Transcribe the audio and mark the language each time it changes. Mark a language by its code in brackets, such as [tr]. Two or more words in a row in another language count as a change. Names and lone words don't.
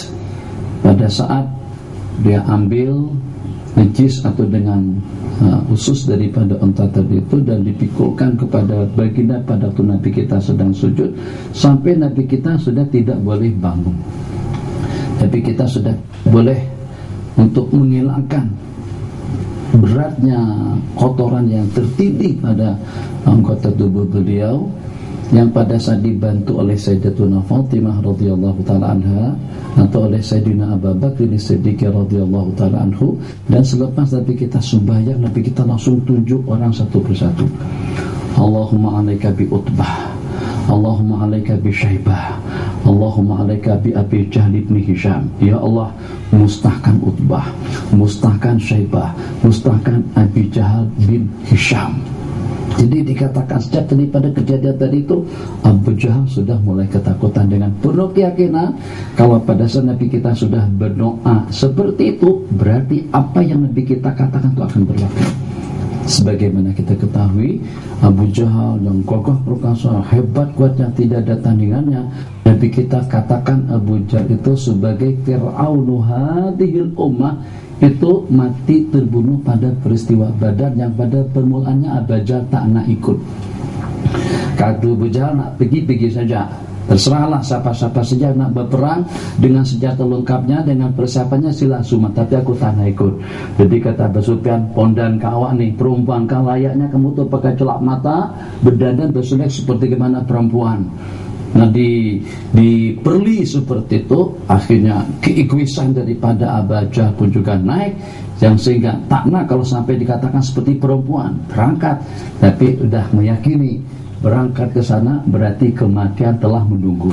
[ms] Pada saat dia ambil najis atau dengan usus daripada unta tadi itu dan dipikulkan kepada baginda pada waktu Nabi kita sedang sujud, sampai Nabi kita sudah tidak boleh bangun, tapi kita sudah boleh untuk menghilangkan beratnya kotoran yang tertindih pada anggota tubuh beliau, yang pada saat dibantu oleh Sayyidatuna Fatimah [ar] رضي الله تعالى عنها [ms] atau oleh Sayyidina Abu Bakar As-Siddiq [ar] رضي الله تعالى عنه. [ms] Dan selepas Nabi kita sembahyang, Nabi kita langsung tunjuk orang satu persatu. [ar] اللهم عليك بعتبة، اللهم عليك بشيبة، اللهم عليك بأبي جهل بن هشام. [ms] Ya Allah, mustahkan Utbah, mustahkan Syaibah, mustahkan Abi Jahal bin Hisham. Jadi dikatakan sejak daripada kejadian tadi itu, Abu Jahal sudah mulai ketakutan dengan penuh keyakinan kalau pada saat Nabi kita sudah berdoa seperti itu, berarti apa yang Nabi kita katakan itu akan berlaku. Sebagaimana kita ketahui, Abu Jahal yang kokoh perkasa, hebat kuatnya, tidak ada tandingannya. Nabi kita katakan Abu Jahal itu sebagai [ar] فرعون هذه الأمة, [ms] itu mati terbunuh pada peristiwa Badar yang pada permulaannya Abu Jahal tak nak ikut. Kata Abu Jahal, nak pergi saja, terserahlah siapa-siapa saja nak berperang dengan senjata lengkapnya, dengan persiapannya sila sumat, tapi aku tak nak ikut. Jadi kata Abu Sufyan, pondan kau nih, perempuan kau layaknya kamu tuh pakai celak mata, berdandan bersulek seperti gimana perempuan. Nah diperli seperti itu, akhirnya keegoisan daripada Abu Jahal pun juga naik, yang sehingga tak nak kalau sampai dikatakan seperti perempuan berangkat, tapi sudah meyakini berangkat ke sana berarti kematian telah menunggu.